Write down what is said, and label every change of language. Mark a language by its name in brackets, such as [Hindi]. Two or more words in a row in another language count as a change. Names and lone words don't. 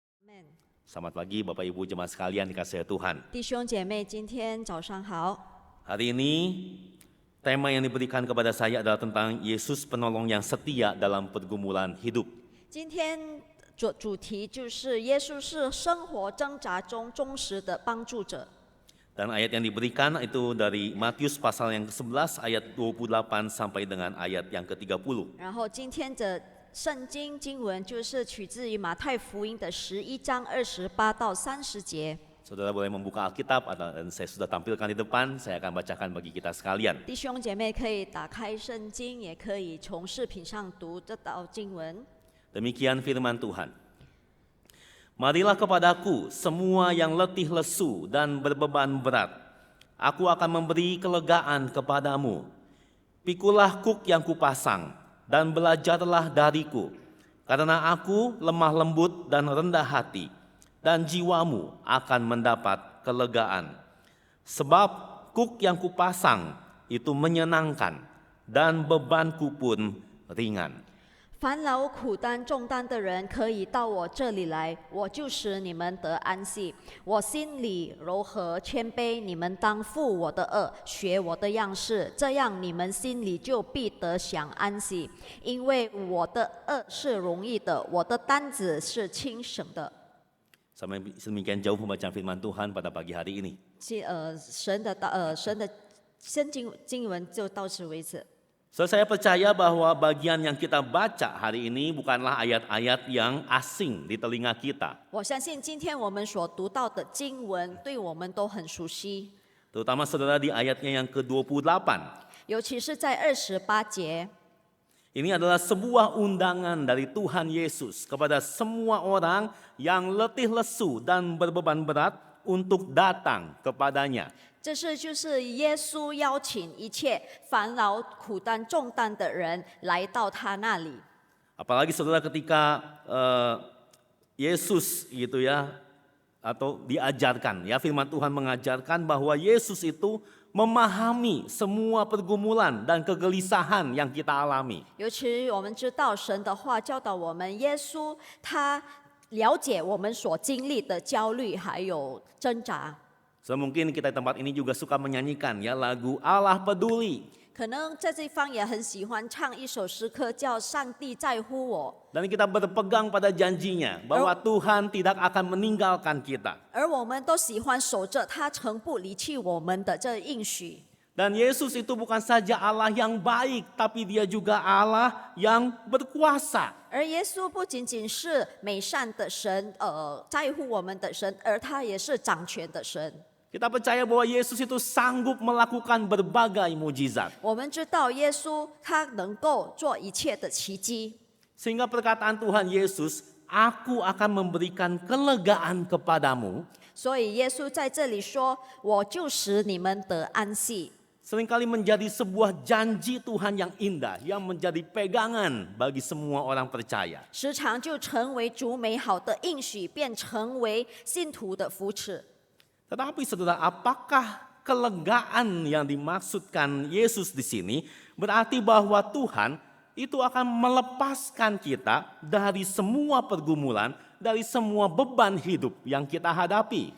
[Indonesian] Amen。 Selamat pagi Bapak Ibu jemaat sekalian dikasihi Tuhan. [Chinese] 弟兄姐妹，今天早上好。 [Indonesian] Hari ini tema yang diberikan kepada saya adalah tentang Yesus penolong yang setia dalam pergumulan hidup. [Chinese] 今天主题就是耶稣是生活挣扎中忠实的帮助者。 [Indonesian] Dan ayat yang diberikan itu dari Matius pasal yang ke-11 ayat 28 sampai dengan ayat yang ke-30. [Chinese] 然后今天的圣经经文就是取自于马太福音的11章28到30节。 [Indonesian] Saudara boleh membuka Alkitab dan saya sudah tampilkan di depan, saya akan bacakan bagi kita sekalian. [Chinese] 弟兄姐妹可以打开圣经，也可以从视频上读这道经文。 [Indonesian] Demikian firman Tuhan. Marilah kepadaku semua yang letih lesu dan berbeban berat. Aku akan memberi kelegaan kepadamu. Pikulah kuk yang kupasang dan belajarlah dariku. Karena aku lemah lembut dan rendah hati, dan jiwamu akan mendapat kelegaan. Sebab kuk yang kupasang itu menyenangkan dan bebanku pun ringan. [Chinese] 凡劳苦担重担的人，可以到我这里来，我就使你们得安息。我心里柔和谦卑，你们当负我的恶，学我的样式，这样你们心里就必得享安息。因为我的恶是容易的，我的担子是轻省的。 [Indonesian] Sampai sedemikian jauh pembacaan firman Tuhan pada pagi hari ini. [Chinese] 神的圣经文就到此为止。 [Indonesian] So, saya percaya bahwa bagian yang kita baca hari ini bukanlah ayat-ayat yang asing di telinga kita. [Chinese] 我相信今天我们所读到的经文，对我们都很熟悉， [Indonesian] Terutama saudara di ayatnya yang ke-28. [Chinese] 尤其是在28节。 [Indonesian] Ini adalah sebuah undangan dari Tuhan Yesus kepada semua orang yang letih lesu dan berbeban berat untuk datang kepadanya. [Chinese] 这就是耶稣邀请一切烦劳苦担重担的人来到他那里。 [Indonesian] Apalagi saudara ketika Yesus gitu ya, atau diajarkan ya, firman Tuhan mengajarkan bahwa Yesus itu memahami semua pergumulan dan kegelisahan yang kita alami. [Chinese] 尤其我们知道神的话教导我们，耶稣他了解我们所经历的焦虑还有挣扎。 [Indonesian] So, mungkin kita di tempat ini juga suka menyanyikan ya lagu Allah Peduli. [Chinese] 可能在这方也很喜欢唱一首诗歌，叫《上帝在乎我》。 [Indonesian] Dan kita berpegang pada janjinya bahwa Tuhan tidak akan meninggalkan kita. [Chinese] 而我们都喜欢守着他曾不离弃我们的这应许。 [Indonesian] Dan Yesus itu bukan saja Allah yang baik, tapi dia juga Allah yang berkuasa. [Chinese] 而耶稣不仅仅是美善的神，在乎我们的神，而他也是掌权的神。 [Indonesian] Kita percaya bahwa Yesus itu sanggup melakukan berbagai mujizat. [Chinese] 我们知道耶稣他能够做一切的奇迹， [Indonesian] Sehingga perkataan Tuhan Yesus, aku akan memberikan kelegaan kepadamu. [Chinese] 所以耶稣在这里说：“我就使你们得安息。” [Indonesian] Seringkali menjadi sebuah janji Tuhan yang indah, yang menjadi pegangan bagi semua orang percaya. [Chinese] 时常就成为主美好的应许，便成为信徒的扶持。 [Indonesian] Tetapi saudara, apakah kelegaan yang dimaksudkan Yesus di sini berarti bahwa Tuhan itu akan melepaskan kita dari semua pergumulan, dari semua beban hidup yang kita hadapi?